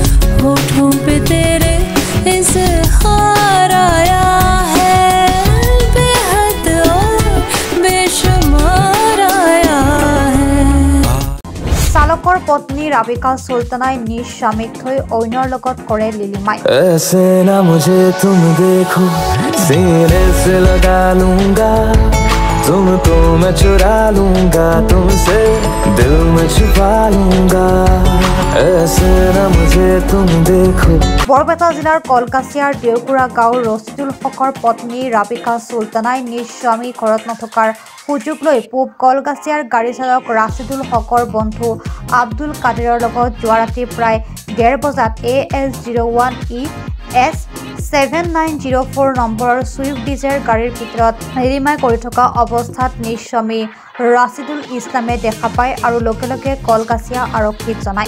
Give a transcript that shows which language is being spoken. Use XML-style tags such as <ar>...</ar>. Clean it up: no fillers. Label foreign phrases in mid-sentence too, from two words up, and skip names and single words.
<as>চালকৰ পত্নী ৰাবিকা সুলতানাই নিজ স্বামীক থৈ অইনৰ লগত কৰে লিলিমাই।</as> <hi>तुमको मैं चुरा लूंगा तुमसे दिल में छुपा लूंगा ऐसे ना मुझे तुम देखो।</hi> <as>বৰপেটা জিলাৰ কলকাছিয়াৰ দেউকুৰা গাঁৱৰ ৰছিদুল হকৰ পত্নী ৰাবিকা সুলতানাই নিজ স্বামী ঘৰত নথকাৰ সুযোগ লৈ পূব কলকাছিয়াৰ গাড়ী চালক ৰাছিদুল হকৰ বন্ধু আব্দুল কাদিৰৰ লগত যোৱা ৰাতি প্ৰায় 1:30 বজাত AS01ES7904 নম্বৰৰ ছুইফট ডিজায়াৰ গাড়ীৰ ভিতৰত লিলিমাই কৰি থকা অৱস্থাত নিজ স্বামী ৰাছিদুল ইছলামে দেখা পায় আৰু লগে লগে কলকাছিয়া আৰক্ষীক জনায়।</as>